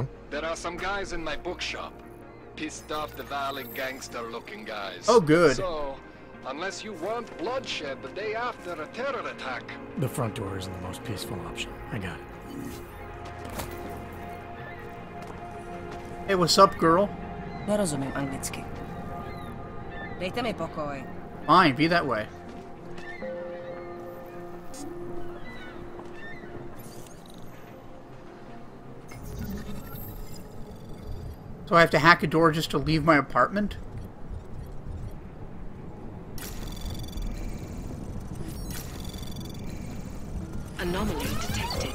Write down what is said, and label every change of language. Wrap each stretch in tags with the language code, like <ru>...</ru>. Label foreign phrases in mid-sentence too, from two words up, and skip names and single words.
<en>There are some guys in my bookshop. Pissed off the Valley gangster-looking guys. Oh, good. So, unless you want bloodshed the day after a terror attack... The front door isn't the most peaceful option. I got it. Hey, what's up, girl?</en> <cs>Nerozumím anglicky. Dejte mi pokoj.</cs> <en>Fine, be that way. So I have to hack a door just to leave my apartment? Anomaly detected.</en>